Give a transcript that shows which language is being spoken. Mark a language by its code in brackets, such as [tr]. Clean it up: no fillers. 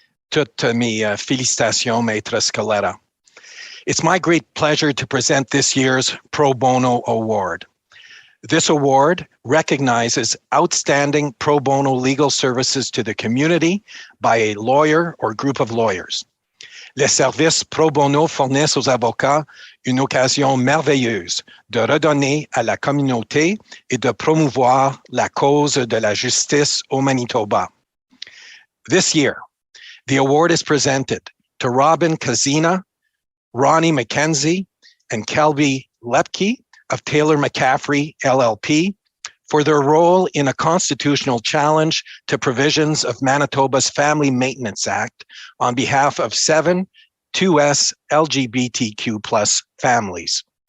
[fr] Toutes mes félicitations, Maître Scaletta. [en] It's my great pleasure to present this year's Pro Bono Award. This award recognizes outstanding pro bono legal services to the community by a lawyer or group of lawyers. [fr] Les services pro bono fournissent aux avocats une occasion merveilleuse de redonner à la communauté et de promouvoir la cause de la justice au Manitoba. [en] This year, the award is presented to Robynne Kazina, Rhoni, Mackenzie, and Kelby Loeppky of Taylor McCaffrey LLP for their role in a constitutional challenge to provisions of Manitoba's Family Maintenance Act on behalf of 7 2S LGBTQ+ families.